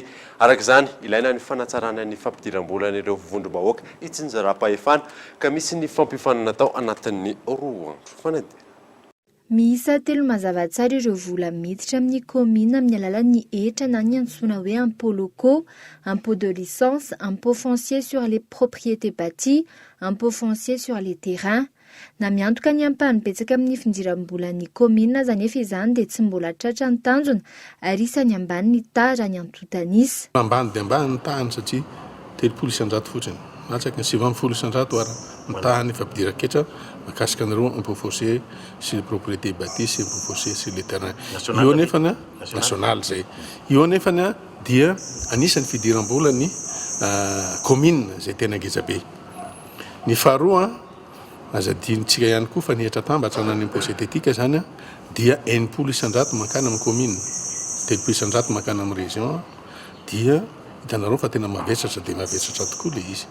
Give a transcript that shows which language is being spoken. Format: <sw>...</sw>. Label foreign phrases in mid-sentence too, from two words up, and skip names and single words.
<mg>Araka izany ilaina ny fanatsarana ny fampidiram-bolana ireo vondrom-bahoaka itsinjaram-pahefana ka misy ny fampifanana natao anatin'ny 2 andro. Fanadira. Miisa 3 mazava tsara ireo vola miditra amin'ny commune amin'ny alalan'ny hetra na ny antsoina hoe</mg> <fr>impôt locaux, impôt de licence, impôt foncier sur les propriétés bâties, impôt foncier sur les terrains.</fr> <mg>Na miantoka ny ampahany betsaka amin'ny findiram-bolan'ny commune aza nefa izany dia tsy mbola tratra ny tanjona ary isany ambany ny tara ny antotanisa. Ambany dia ambany ny tahany satria 3 isanjato fotsiny. Latsaky ny 7 isanjato ary ny tahany fampidiran-ketra makasika an'ireo</mg> <fr>impôt foncier sur les propriétés bâties</fr> <mg>sy</mg> <fr>impôt foncier sur les terrains.</fr> <mg>Io nefany national zay. Io nefany dia anisan'ny fidiram-bolan'ny commune zay tena ngezabe. Ny faharoa azadinitsika ihany koa fa nihatra tambatra na ny</mg> <fr>impôt synthétique</fr> <mg>zany dia 80 isanjato makana amin'ny commune, 3 isanjato makana amin'ny région dia hitanareo fa tena mavesatra dia mavesatra tokoa le izy.</mg>